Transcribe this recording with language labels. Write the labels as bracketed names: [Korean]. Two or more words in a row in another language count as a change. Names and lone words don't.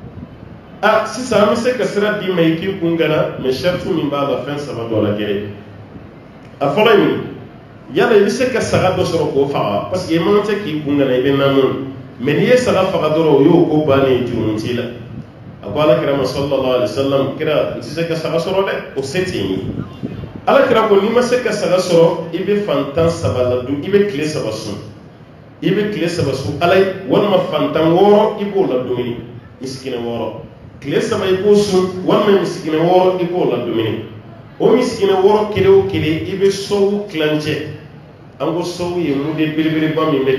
[Bambara] sisan an bɛ se ka sira d'i ma i k'i kun gana mais shartu min b'a la fɛn 3 dɔ la gɛrɛ a fɔlɔ ye min yala i bɛ se ka saga dɔ sɔrɔ k'o faga [French] parce que [Bambara] i man tɛ k'i kun gana i bɛ namu mais n'i ye saga faga dɔrɔn o y'o ko bannen jurumu t'i la a ko Alakira ma [Arabic] صلى الله عليه وسلم [Bambara] kira n tɛ se ka saga sɔrɔ dɛ o se tɛ n ye ala kira ko ni ma se ka saga sɔrɔ i bɛ fantan saba ladun i bɛ tile saba sun ala ye walima fantan 6 i b'o ladumuni misikina 6 tile saba i b'o sun walima misikina 6 i b'o ladumuni o misikina 6 kelen o kelen i bɛ sɔwu kilancɛ an ko sɔwu ye mude belebeleba min bɛ kɛ